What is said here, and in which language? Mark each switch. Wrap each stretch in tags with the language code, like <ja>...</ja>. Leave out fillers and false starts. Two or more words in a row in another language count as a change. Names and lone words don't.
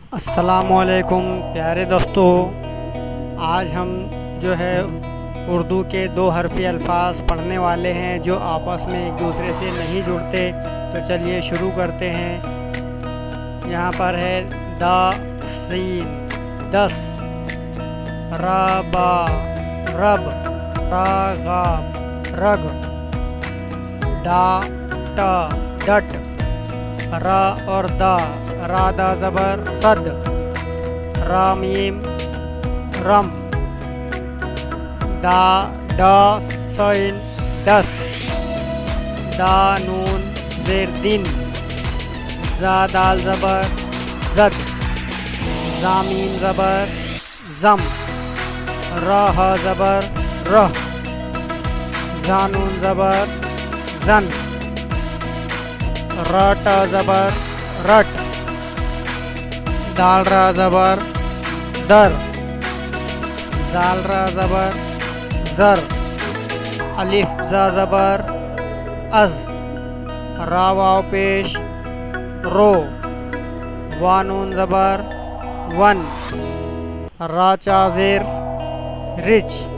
<ur>السلام علیکم پیارے دوستو، آج ہم جو ہے اردو کے دو حرفی الفاظ پڑھنے والے ہیں جو آپس میں ایک دوسرے سے نہیں جڑتے۔ تو چلیے شروع کرتے ہیں۔ یہاں پر ہے دا سین دس، را با رب، را غاب رگ، ڈا ٹا ڈٹ، را اور دا، را دا زبر رد، را میم رم، دا ڈا سین دس، دا نون زیر دن، زا دال زبر زد، زا میم زبر زم، را ہا زبر رہ، زا نون زبر زن، را ٹا زبر رٹ، دال را زبر در، زال را زبر زر، الف زا زبر از، را واو پیش رو، وانون زبر ون، را چا زیر رچ،</ur>